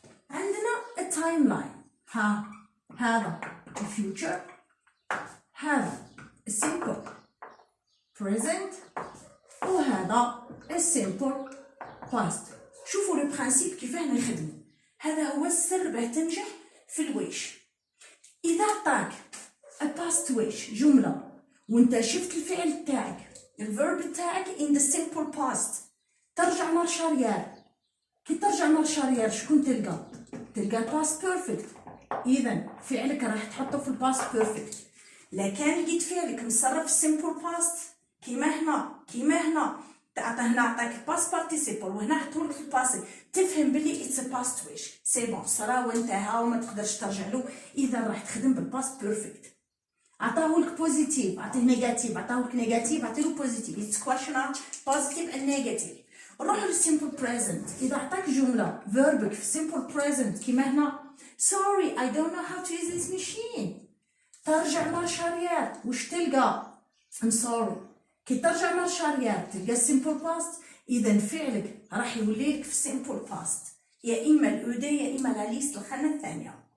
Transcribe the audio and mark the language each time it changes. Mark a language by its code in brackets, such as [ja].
[ar] عندنا [en] a timeline [ar] هذا the future هذا simple present وهذا simple past. شوفوا [fr] لو برانسيب [ar] كيفاه نخدمو. هذا هو السر باه تنجح في الويش. إذا عطاك a past wish جملة وانت شفت الفعل تاعك الverb تاعك [en] in the simple past [ar] ترجع [fr] مارش اريير. [ar] كي ترجع مارش اريير شكون تلقى past perfect. إذا فعلك راح تحطه في الباست perfect. لكن لقيت فعلك مصرف في simple past كيما هنا هنا عطاك past participle وهنا حطولك في الباسي تفهم بلي [en] it's a past wish [fr] سي بون [ar] صرا وانتهى وما تقدرش ترجع له. إذا راح تخدم بالباست perfect. عطاهولك بوزيتيف عطيه نيجاتيف عطاهولك نيجاتيف عطيله بوزيتيف [en] it's question mark positive and negative. [ar] نروحو للسيمبل بريزنت. إذا عطاك جملة فيربك في simple present كيما هنا [en] sorry I don't know how to use this machine [ar] ترجع [fr] مارش اريير [ar] وش تلقى [en] I'm sorry. [ar] كي ترجع [fr] مارش اريير [ar] تلقى simple past. إذا فعلك راح يوليلك في simple past يا إما الأودي يا إما لا ليست الخانة الثانية.